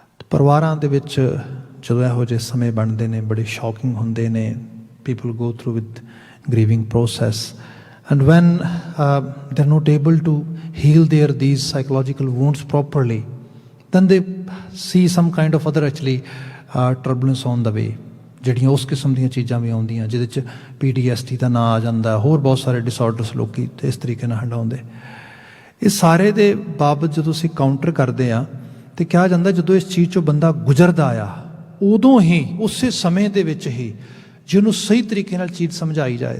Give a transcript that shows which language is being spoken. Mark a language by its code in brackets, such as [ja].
[pa] ਪਰਿਵਾਰਾਂ ਦੇ ਵਿੱਚ ਜਦੋਂ ਇਹੋ ਜਿਹੇ ਸਮੇਂ ਬਣਦੇ ਨੇ ਬੜੇ ਸ਼ੌਕਿੰਗ ਹੁੰਦੇ ਨੇ। [en] People go through with grieving process, and when they're not able to heal these psychological wounds properly, then they see some kind of other actually turbulence on the way। [pa] ਜਿਹੜੀਆਂ ਉਸ ਕਿਸਮ ਦੀਆਂ ਚੀਜ਼ਾਂ ਵੀ ਆਉਂਦੀਆਂ ਜਿਹਦੇ 'ਚ PTSD ਦਾ ਨਾਂ ਆ ਜਾਂਦਾ, ਹੋਰ ਬਹੁਤ ਸਾਰੇ ਡਿਸਆਰਡਰਸ ਲੋਕੀ ਇਸ ਤਰੀਕੇ ਨਾਲ ਹੰਡਾਉਂਦੇ। ਇਹ ਸਾਰੇ ਦੇ ਬਾਬਤ ਜਦੋਂ ਅਸੀਂ ਕਾਊਂਟਰ ਕਰਦੇ ਹਾਂ ਤੇ ਕਿਹਾ ਜਾਂਦਾ ਜਦੋਂ ਇਸ ਚੀਜ਼ 'ਚੋਂ ਬੰਦਾ ਗੁਜ਼ਰਦਾ ਆ ਉਦੋਂ ਹੀ ਉਸੇ ਸਮੇਂ ਦੇ ਵਿੱਚ ਹੀ ਜੇ ਉਹਨੂੰ ਸਹੀ ਤਰੀਕੇ ਨਾਲ ਚੀਜ਼ ਸਮਝਾਈ ਜਾਏ।